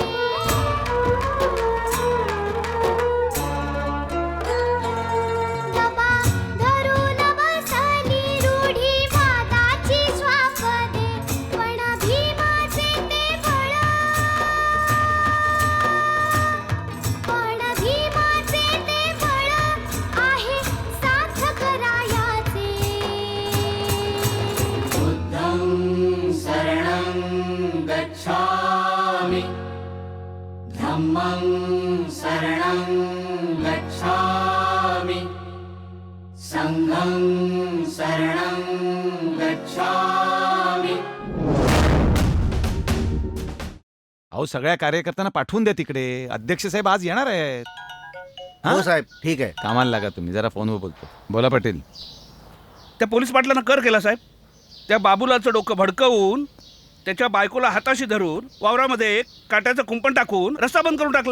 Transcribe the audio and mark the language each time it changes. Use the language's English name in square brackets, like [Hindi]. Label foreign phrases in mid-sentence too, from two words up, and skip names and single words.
[Marathi] दबा धरून बसली रूढी वादाची श्वापदे. पण भीमाचे ते बळ, पण भीमाचे ते बळ आहे साथ करायाचे. [Pali] बुद्धं शरणं गच्छामि धम्मं शरणं गच्छामि संघं शरणं गच्छामि. [Marathi] अहो सगळ्या कार्यकर्त्यांना पाठवून द्या तिकडे. अध्यक्ष साहेब आज येणार आहेत. हो साहेब, ठीक आहे. कामाला लागा तुम्ही. जरा फोनवर बोलतो. बोला पाटील. त्या पोलीस पाटलानं कर केला साहेब. त्या बाबूलाचं डोकं भडकवून त्याच्या बायकोला हाताशी धरून वावरामध्ये काट्याचं कुंपण टाकून रस्ता बंद करून टाकला.